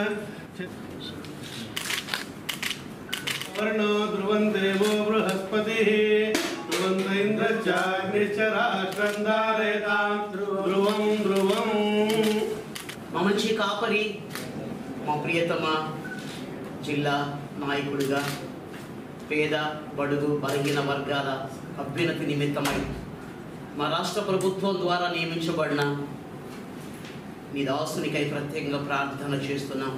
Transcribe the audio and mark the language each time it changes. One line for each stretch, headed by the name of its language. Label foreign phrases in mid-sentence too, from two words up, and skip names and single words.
Sanskrit: वर्णो ध्रुवं देवो बृहस्पतिः ध्रुवन्त इन्द्रश्चाग्निश्च राष्ट्रं धारयतां ध्रुवं ध्रुवं
Telugu: మమంచి కాపరి మా ప్రియతమ జిల్లా నాయకుడిగా పేద బడుగు బలహీన వర్గాల అభ్యున్నతి నిమిత్తమై మా రాష్ట్ర ప్రభుత్వం ద్వారా నియమించబడిన నీ దాసునికై ప్రత్యేకంగా ప్రార్థన చేస్తున్నాం.